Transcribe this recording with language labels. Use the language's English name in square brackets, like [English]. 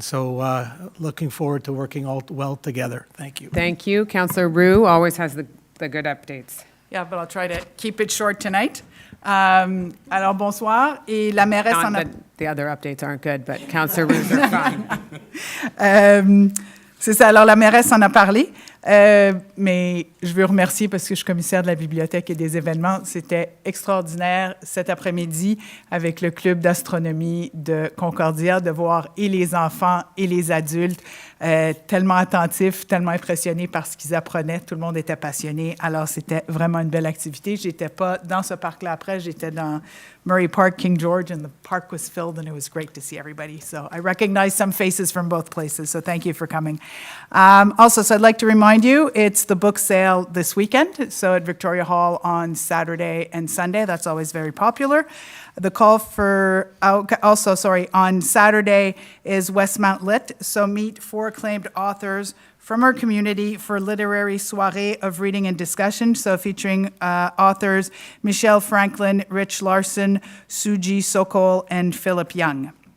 [English] So looking forward to working all well together. Thank you. Thank you. Councillor Roux always has the good updates. Yeah, but I'll try to keep it short tonight. [French] Alors, bonsoir. Et la mairesse [English] Not [French] en a... [English] that the other updates aren't good, but Councillor Roux are fine. [French] C'est ça. Alors, la mairesse en a parlé, mais je veux remercier parce que je suis commissaire de la bibliothèque et des événements. C'était extraordinaire cet après-midi avec le club d'astronomie de Concordia de voir et les enfants et les adultes tellement attentifs, tellement impressionnés par ce qu'ils apprenaient. Tout le monde était passionné. Alors, c'était vraiment une belle activité. Je n'étais pas dans ce parc-là après. J'étais dans [English] Murray Park, King George, and the park was filled, and it was great to see everybody. So I recognize some faces from both places, so thank you for coming. Also, so I'd like to remind you, it's the book sale this weekend, so at Victoria Hall on Saturday and Sunday. That's always very popular. The call for, on Saturday is Westmount Lit, so meet 4 acclaimed authors from our community for literary soirée of reading and discussion, so featuring authors Michelle Franklin, Rich Larson, Suji Sokol, and Philip Young.